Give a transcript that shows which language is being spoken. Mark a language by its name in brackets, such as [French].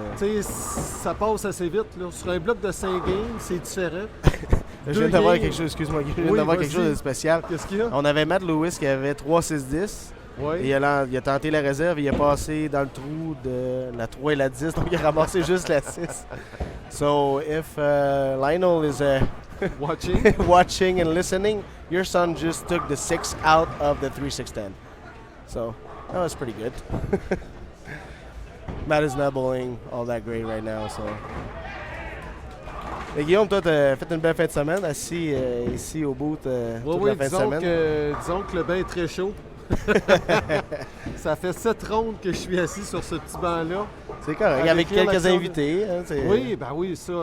[French] Tu sais, ça passe assez vite. Là. Sur un bloc de 5 games, c'est différent. Je viens d'avoir quelque chose, excuse-moi, quelque chose de spécial. Qu'est-ce qu'il y a? On avait Matt Lewis qui avait 3-6-10. Ouais. Et il a tenté la réserve, il a passé dans le trou de la 3 et la 10, donc il a ramassé juste la 6. [English] So, if Lionel is watching and listening, your son just took the 6 out of the 3-6-10. So, that was pretty good. Matt is not bowling all that great right now, so... [French] Et Guillaume, toi, tu as fait une belle fin de semaine, assis ici au boot toute la fin de semaine. Disons que le bain est très chaud. Ça fait 7 rondes que je suis assis sur ce petit banc-là. C'est correct, à avec décrire quelques l'action. invités. Hein, oui, ben oui, ça.